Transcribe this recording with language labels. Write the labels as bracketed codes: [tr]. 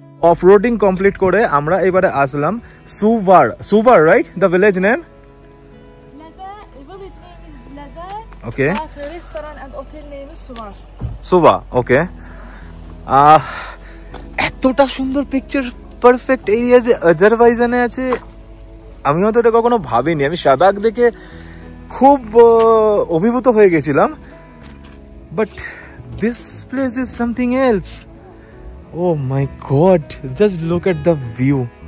[bn] Of-roading complete করে আমরা এবারে আসলাম সুভার। [en] Suvar, right? The village name? Lazar, the village name is Lazar. Okay. But the restaurant and hotel name is Suvar. Suva, okay. [bn] এতটা সুন্দর পিকচার পারফেক্ট এরিয়া যে আজারবাইজানে আছে আমি হয়তো এটা কখনো ভাবিনি। আমি সাদাক দেখে খুব অভিভূত হয়ে গেছিলাম, [en] But this place is something else. Oh my god, just look at the view.